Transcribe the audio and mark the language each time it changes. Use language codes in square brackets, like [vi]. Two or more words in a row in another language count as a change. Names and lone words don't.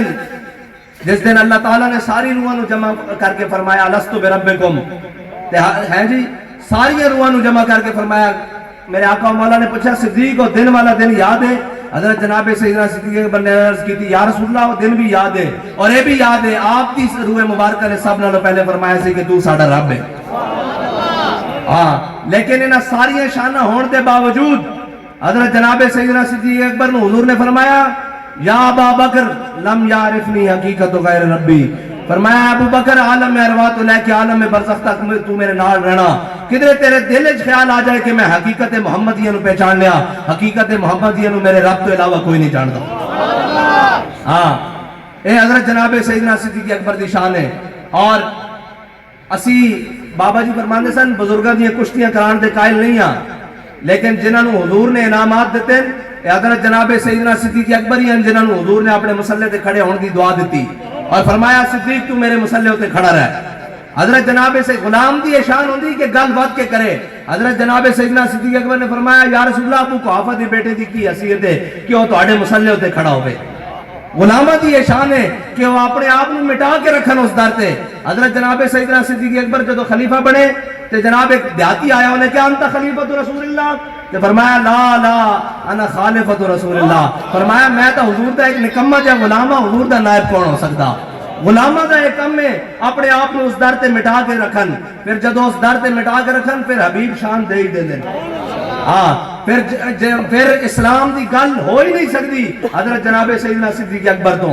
[pa] جس دن اللہ تعالیٰ نے ساری روحاں نو جمع کر کے فرمایا [ar] الستو بربکم، [pa] ہے جی ساری روحاں نو جمع کر کے فرمایا، میرے آقا و مولا نے پوچھا صدیق او دن والا دن یاد ہے؟ حضرت جناب سیدنا صدیق اکبر نے عرض کی تھی [ar] یا رسول اللہ [pa] وہ دن بھی یاد ہے، اور یہ بھی یاد ہے آپ کی روح مبارکہ نے سب نالوں پہلے فرمایا سی کہ تو ساڈا رب ہے۔ لیکن انہاں ساری شانہ ہون دے باوجود حضرت جناب سیدنا صدیق اکبر نے حضور نے فرمایا [ar] یا ابا بکر لم یعرفنی حقیقت غیر ربی، [pa] فرمایا ابو بکر عالم ارواح تو لے کے عالم برزخ تک تو میرے نال رہنا، کدھر تیرے دل وچ خیال آ جائے کہ میں حقیقت محمدیہ نو پہچان لیا، حقیقت محمدیہ نو میرے رب تو علاوہ کوئی نہیں جانتا۔ اے حضرت جناب سیدنا صدیق اکبر دی شان ہے۔ اور اسی بابا جی فرماندے سن بزرگاں دی کشتیاں کران دے قائل نہیں ہاں، لیکن جنہاں نو حضور نے انعامات دیتے ہیں، حضرت جناب سیدنا صدیق اکبر ہی ہیں جنہاں نو حضور نے اپنے مسلح تے کھڑے ہون دی دعا دیتی اور فرمایا صدیق تو میرے مسلح تے کھڑا رہے۔ حضرت جناب سے غلام دی شان ہوندی کہ گل بات کے کرے، حضرت جناب سیدنا صدیق اکبر نے فرمایا [ar] یا رسول اللہ [pa] ابو قحافہ دی بیٹے دی کی حیثیت ہے کہ وہ تواڈے مسلح تے کھڑا ہوئے۔ غلامہ دی یہ شان ہے کہ وہ اپنے آپ نو مٹا کے رکھن اس در تے۔ حضرت جناب سیدنا صدیق اکبر جدو خلیفہ بنے تے جناب ایک دیہاتی آیا انہیں کہا [ar] انت خلیفۃ رسول اللہ، [pa] تے فرمایا [ar] لا لا انا خالفۃ رسول اللہ، [pa] فرمایا میں تو حضور دا ایک نکمہ جا غلامہ، حضور دا نائب کون ہو سکتا؟ غلامہ دا ایک کم ہے اپنے آپ کو اس در تے مٹا کے رکھن، پھر جدو اس در تے مٹا کے رکھن پھر حبیب شان دے ہی دے دیں۔ پھر اسلام دی گل ہو ہی نہیں سکتی حضرت جناب سیدنا صدیق اکبر تو۔